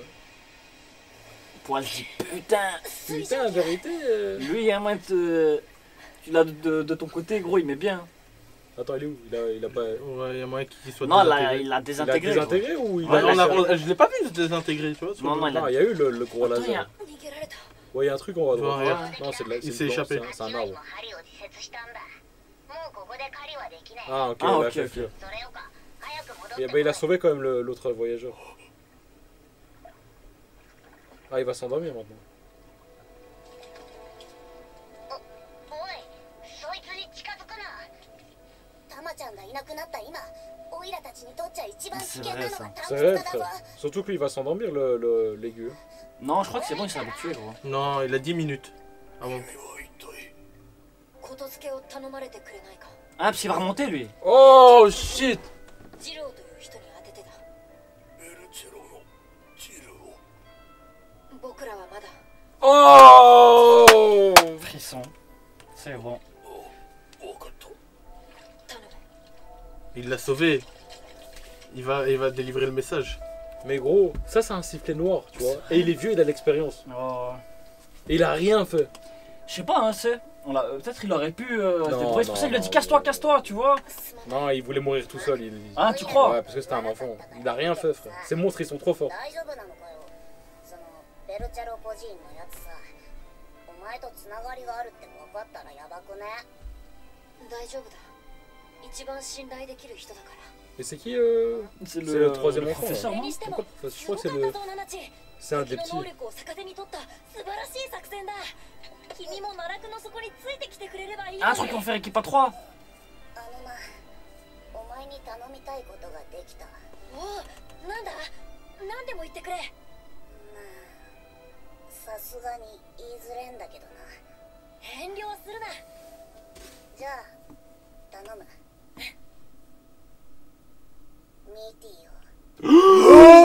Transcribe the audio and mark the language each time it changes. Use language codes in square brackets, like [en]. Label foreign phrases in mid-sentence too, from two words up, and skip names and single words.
[fr] Pour elle se dit putain, Putain, en vérité. lui, il y a moyen de. Tu l'as de ton côté, gros, il met bien. Attends, il est où il a pas. Ouais, il y a moyen qu'il soit Non, là, désintégré. il a désintégré. Il a désintégré ou il Ouais, a. je l'ai pas vu se désintégrer, tu vois. sur Non, le- non, il a- Non, il y a eu le gros Attends, il y a- laser. [ja] 逃げられた。 [fr] Ouais, il y a un truc en haut à droite. Ouais. Non, c'est de la. Il c'est s'est blanc, échappé. C'est un arbre. [ja] 針を自設したんだもうここで狩りはできない [fr] Ah, ok, Ah, il a ok, fait ok. fuir. [ja] それよか早く戻っ [fr] Et [ja] て [fr] bah, il a sauvé quand même l'autre voyageur. Ah, il va s'endormir maintenant. [ja] おいそいつに近づくなタマちゃんがいなくなった今オイラたちにとっちゃ一番危険なのが探 [fr] C'est vrai, [ja] 索家だぞ [fr] frère. Surtout que lui, il va s'endormir, l'aigu. Non, je crois que c'est bon, il s'est habitué, gros. Non, il a 10 minutes. Ah bon. [ja] ことづけを頼まれてくれないか。 [fr] Ah, parce qu'il va remonter, lui. [en] Oh shit! [ja] ジローという人に当ててた。僕らはまだ。 Oh! [fr] Frisson. C'est bon. [ja] 頼む。 [fr] Il l'a sauvé. Il va délivrer le message. Mais gros, ça c'est un sifflet noir, tu vois. Et il est vieux, il a de l'expérience. Oh. Et il a rien fait. Je sais pas, hein, c'est. Peut-être il aurait pu se Non, débrouiller. C'est pour ça qu'il a non, dit casse-toi, tu vois. [ja] すまない。 [fr] Non, il voulait mourir tout seul. Ah, tu crois? Ouais, parce que c'était un enfant. Il a rien fait, frère. Ces monstres, ils sont trop forts. [ja] 大丈夫なのかよそのベルチャロ孤児院のやつさお前とつながりがあるって分かったらやばくね大丈夫だ。一番信頼できる人だから。 [fr] Et c'est qui C'est C'est le troisième enfant, professeur, [ja] それ [fr] non [ja] にしても [fr] Pourquoi Je [ja] す [fr] crois [ja] ご [fr] que [ja] か [fr] c'est [ja] った [fr] le. [ja] ぞナナチ。 [fr] C'est un des [ja] 敵 [fr] petits. [ja] の能力を逆手に取った素晴らしい作戦だ。君も奈落の底についてきてくれればいい。 [fr] Ah, un truc qu'on fait équipe à 3. [ja] あのなお前に頼みたいことができたまおう、なんだ。何でも言ってくれ。あさすがに言いづれんだけどな遠慮するな。じゃあ頼むミーティーを